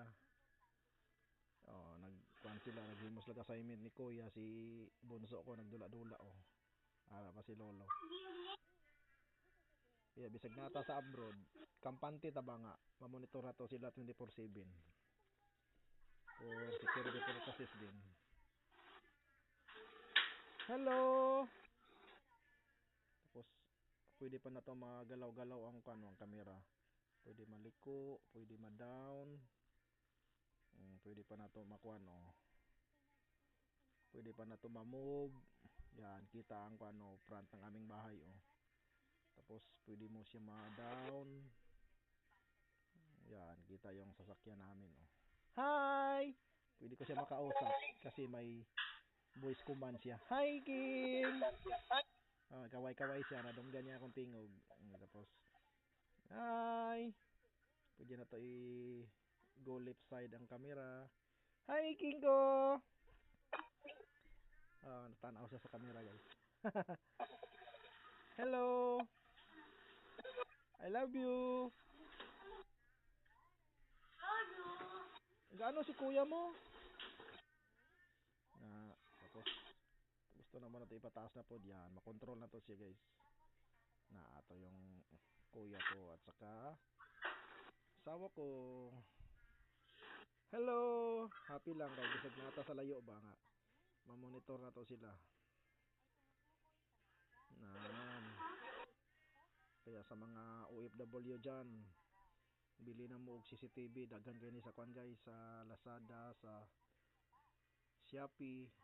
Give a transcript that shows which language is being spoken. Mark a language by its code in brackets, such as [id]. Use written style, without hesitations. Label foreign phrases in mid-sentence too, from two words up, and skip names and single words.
[ceb] Oh, nagkuan sila, naghimos lang assignment ni Kuya si bunso ko nagdula-dula oh. Ara pa si Lolo. Yeah, bisag nata sa abroad, kampante ta ba nga, ma-monitor na to sila 24/7. [en] For security purposes din. [ceb] Hello. Tapos pwede pa na to magalaw-galaw ang ang camera. Pwede maliko, pwede ma-down. Pwede pa na to makuan oh. Pwede pa na to ma-move. [tl] Yan, kita ang front ng aming bahay oh. Tapos pwede mo siya ma-down. Yan, kita yung sasakyan namin oh. Hi! Pwede ko siya makausap kasi may voice command siya. Hi King! [ceb] Kaway-kaway siya, nadunggan niya akong tingog. Tapos hi! Pwede na to [en] go left side [ceb] ang camera. Hi King ko! Natanaw siya sa camera guys. [en] Hello! I love you! [tl] Gaano si kuya mo? Tapos gusto naman natin ipataas na po diyan. [ceb] Makontrol na to siya [tl] guys. Ito yung kuya ko at saka asawa ko. [en] Hello! Happy lang guys. [ceb] Bisag nata sa layo ba nga. Ma-monitor na to sila. Kaya sa mga OFW dyan, bili na mo og CCTV, daghan gani sa kwan guys, sa Lazada, sa Shopee.